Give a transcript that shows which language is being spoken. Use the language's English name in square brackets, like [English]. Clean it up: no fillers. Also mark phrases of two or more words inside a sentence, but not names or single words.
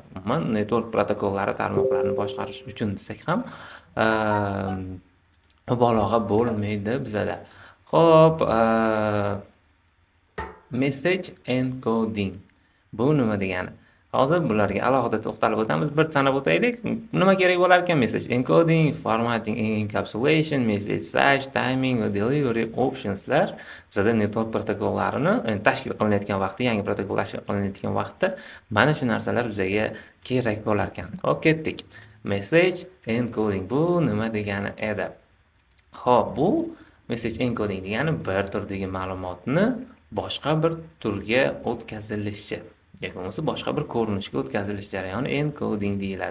[Uzbek] Umuman network protokollari tarmoqlarni boshqarish uchun desak ham mubolag'a bo'lmaydi bizada. Xo'p, [English] message encoding [Uzbek] bu nima degani? Hozir bularga alohida to'xtalib o'tamiz. Bir sanab o'taylik. Nima kerak bo'lar ekan? [English] Message encoding, formatting, encapsulation, message size, timing [Uzbek] va [English] delivery optionslar [Uzbek] bizada network protokollarini tashkil qilinayotgan vaqtda, yangi protokol tashkil qilinayotgan vaqtda mana shu narsalar bizga kerak bo'lar ekan. Hop, ketdik. [English] Message encoding [Uzbek] bu nima degani edi? Xo'p, bu [English] message encoding [Uzbek] degani bir turdagi ma'lumotni boshqa bir turga o'tkazilishi yoki bo'lmasa boshqa bir ko'rinishga o'tkazilish jarayoni encoding deyiladi.